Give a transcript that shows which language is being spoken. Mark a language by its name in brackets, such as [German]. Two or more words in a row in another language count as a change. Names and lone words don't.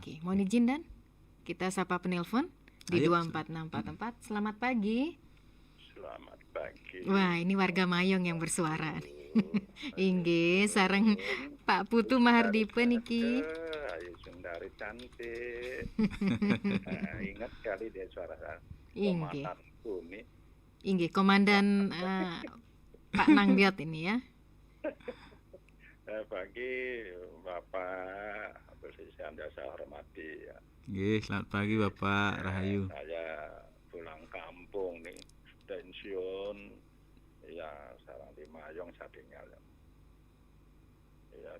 [Indonesian] Oke, mohon izin Dan, kita sapa penelpon di 24644. Selamat pagi. Selamat pagi. Wah, ini warga Mayong yang bersuara. [Balinese] Inggih, sareng Pak Putu Mahardipe niki. [Indonesian] Ayo Sundari cantik. Ingat kali dia suara Inggih. komandanku nih. Inggih, komandan Pak Nangbiot ini ya. Pagi Bapak Presiden yang saya hormati ya. Selamat pagi Bapak Rahayu. Saya pulang kampung nih, pensiun ya, sekarang di Mayong saya tinggal ya.